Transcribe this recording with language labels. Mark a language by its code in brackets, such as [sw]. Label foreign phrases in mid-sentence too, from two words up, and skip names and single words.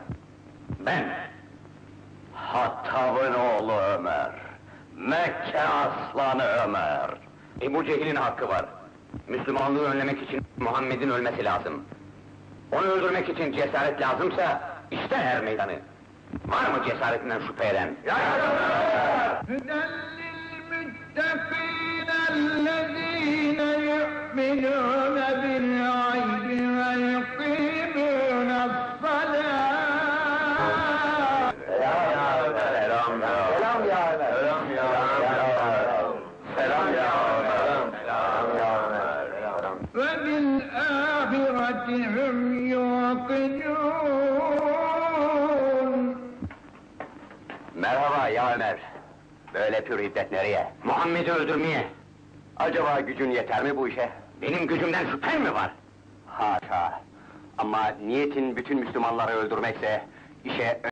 [tr] Ben. Hattab'ın oğlu Ömer. Mekke aslanı Ömer. Ebu Cehil'in hakkı var. Müslümanlığı önlemek için Muhammed'in ölmesi lazım. Onu öldürmek için cesaret lazımsa işte er meydanı. Var mı cesaretinden şüphe eden? [ar] للمتقين الذين يؤمنون بالغيب ويقيمون الصلاة. [tr] Selam ya Ömer. Selam ya Ömer. [ar] وبالآخرة هم يوقنون. [tr] Merhaba ya Ömer. Böyle pür hiddet nereye? Muhammed'i öldürmeye. Acaba gücün yeter mi bu işe? Benim gücümden şüphen mi var? Haşa! Ama niyetin bütün Müslümanları öldürmekse, işe